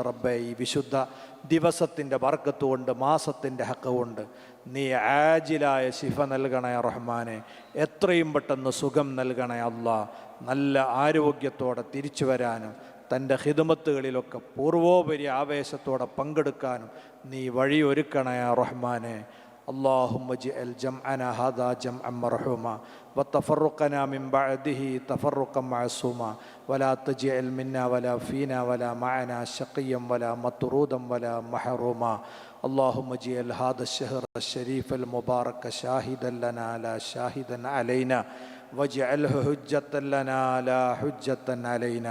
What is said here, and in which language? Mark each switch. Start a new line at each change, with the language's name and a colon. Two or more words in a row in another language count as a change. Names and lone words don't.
Malayalam: റബ്ബേ, ഈ വിശുദ്ധ ദിവസത്തിൻ്റെ ബർക്കത്ത് കൊണ്ട്, മാസത്തിൻ്റെ ഹക്ക് കൊണ്ട് നീ ആജിലായ ശിഫ നൽകണേ റഹ്മാനെ. എത്രയും പെട്ടെന്ന് സുഖം നൽകണേ അല്ലാ. നല്ല ആരോഗ്യത്തോടെ തിരിച്ചു വരാനും തൻ്റെ ഖിദ്മത്തുകളിലൊക്കെ പൂർവോപരി ആവേശത്തോടെ പങ്കെടുക്കാനും നീ വഴിയൊരുക്കണേ റഹ്മാനെ.
Arabic: اللهم اجعل جمعنا هذا جمعا مرحوما وتفرقنا من بعده تفرقا معصوما ولا تجعل منا ولا فينا ولا معنا شقيا ولا مطرودا ولا محروما. اللهم اجعل هذا الشهر الشريف المبارك شاهدا لنا لا شاهدا علينا واجعله حجة لنا لا حجة علينا.